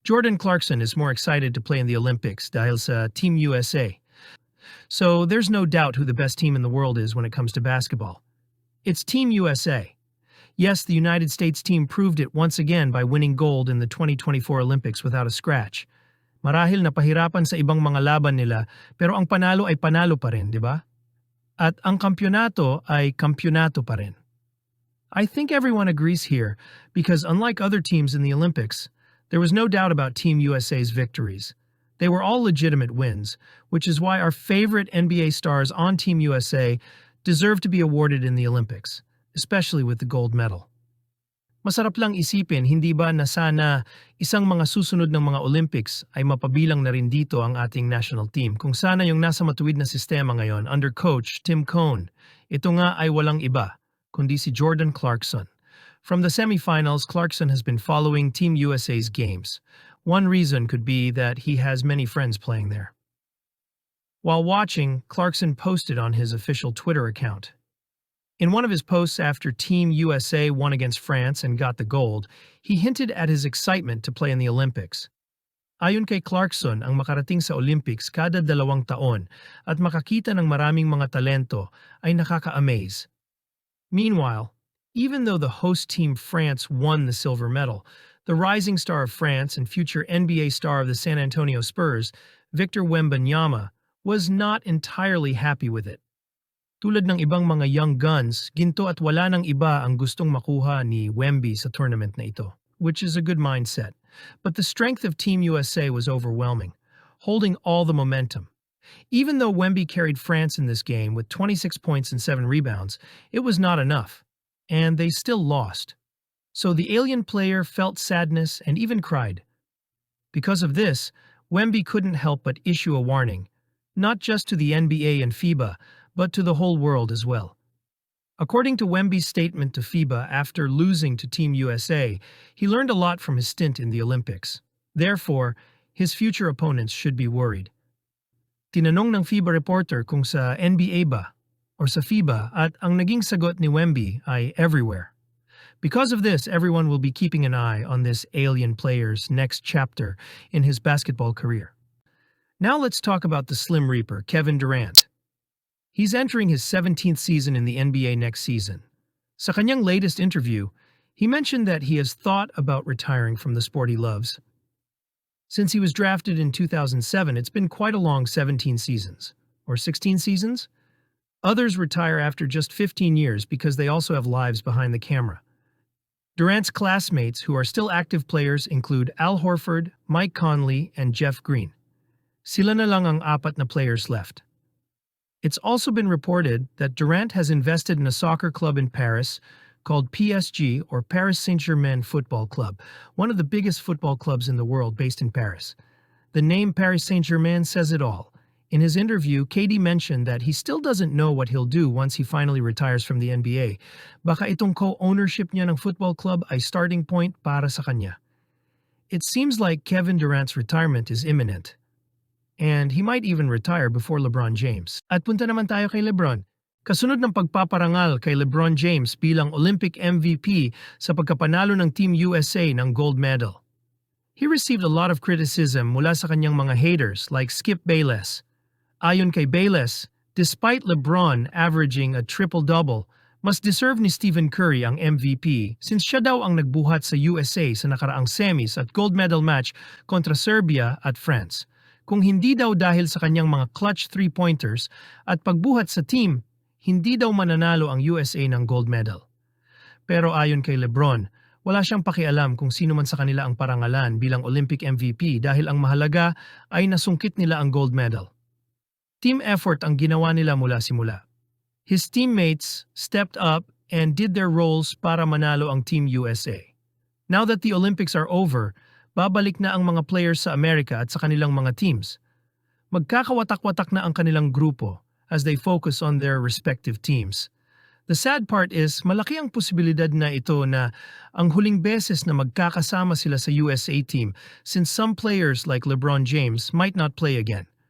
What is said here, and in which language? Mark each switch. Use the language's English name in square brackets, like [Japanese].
[English] Jordan Clarkson is more excited to play in the Olympics [Filipino] dahil sa [English] Team USA. So there's no doubt who the best team in the world is when it comes to basketball. It's Team USA. Yes, the United States team proved it once again by winning gold in the 2024 Olympics without a scratch. [Filipino] Marahil napahirapan sa ibang mga laban nila, pero ang panalo ay panalo pa rin, di ba? At ang kampyonato ay kampyonato pa rin. [English] I think everyone agrees here because unlike other teams in the Olympics, there was no doubt about Team USA's victories. They were all legitimate wins, which is why our favorite NBA stars on Team USA deserve to be awarded in the Olympics, especially with the gold medal. [Filipino] Masarap lang isipin, hindi ba na sana isang mga susunod ng mga Olympics ay mapabilang na rin dito ang ating national team kung sana yung nasa matuwid na sistema ngayon [English] under coach [Filipino] Tim Cone. Ito nga ay walang iba, kundi si Jordan Clarkson. [English] From the semifinals, Clarkson has been following Team USA's games. One reason could be that he has many friends playing there. While watching, Clarkson posted on his official Twitter account. In one of his posts after Team USA won against France and got the gold, he hinted at his excitement to play in the Olympics. [Filipino] Ayon kay Clarkson, ang makarating sa Olympics kada 2 taon at makakita ng maraming mga talento ay nakaka-amaze. [English] Meanwhile, even though the host team France won the silver medal, the rising star of France and future NBA star of the San Antonio Spurs, Victor Wembanyama, was not entirely happy with it. [Filipino] Tulad ng ibang mga young guns, ginto at wala ng iba ang gustong makuha ni Wemby sa tournament na ito, [English] which is a good mindset. But the strength of Team USA was overwhelming, holding all the momentum. Even though Wemby carried France in this game with 26 points and 7 rebounds, it was not enough, and they still lost. So the alien player felt sadness and even cried. Because of this, Wemby couldn't help but issue a warning, not just to the NBA and FIBA, but to the whole world as well. According to Wemby's statement to FIBA after losing to Team USA, he learned a lot from his stint in the Olympics. Therefore, his future opponents should be worried. [Filipino] Tinanong ng FIBA reporter kung sa NBA ba or sa FIBA at ang naging sagot ni Wemby ay everywhere. [English] Because of this, everyone will be keeping an eye on this alien player's next chapter in his basketball career. Now let's talk about the Slim Reaper, Kevin Durant. He's entering his 17th season in the NBA next season. [Filipino] Sa kanyang [English] latest interview, he mentioned that he has thought about retiring from the sport he loves. Since he was drafted in 2007, it's been quite a long 17 seasons. Or 16 seasons? Others retire after just 15 years because they also have lives behind the camera. Durant's classmates who are still active players include Al Horford, Mike Conley, and Jeff Green. [Filipino] Sila na lang ang 4 na [English] players left. It's also been reported that Durant has invested in a soccer club in Paris called PSG, or Paris Saint-Germain Football Club, one of the biggest football clubs in the world based in Paris. The name Paris Saint-Germain says it all. In his interview, KD mentioned that he still doesn't know what he'll do once he finally retires from the NBA. [Filipino] Baka itong co-ownership niya ng football club ay starting point para sa kanya. [English] It seems like Kevin Durant's retirement is imminent. And he might even retire before LeBron James. [Filipino] At punta naman tayo kay LeBron. Kasunod ng pagpaparangal kay LeBron James bilang Olympic MVP sa pagkapanalo ng Team USA ng gold medal. He received a lot of criticism mula sa kanyang mga haters like Skip Bayless. Ayon kay Bayless, [English] despite LeBron averaging a triple-double, [Filipino] mas deserve ni Stephen Curry ang MVP since siya daw ang nagbuhat sa USA sa nakaraang semis at gold medal match kontra Serbia at France. Kung hindi daw dahil sa kanyang mga clutch 3-pointers at pagbuhat sa team, hindi daw mananalo ang USA ng gold medal. Pero ayon kay LeBron, wala siyang pakialam kung sino man sa kanila ang parangalan bilang Olympic MVP dahil ang mahalaga ay nasungkit nila ang gold medal. Team effort ang ginawa nila mula simula. [English] His teammates stepped up and did their roles [Filipino] para manalo ang Team USA. [English] Now that the Olympics are over, [Filipino] babalik na ang mga players sa Amerika at sa kanilang mga teams. Magkakawatak-watak na ang kanilang grupo [English] as they focus on their respective teams. The sad part is, [Filipino] malaki ang posibilidad na ito na ang huling beses na magkakasama sila sa USA team [English] since some players like LeBron James might not play again.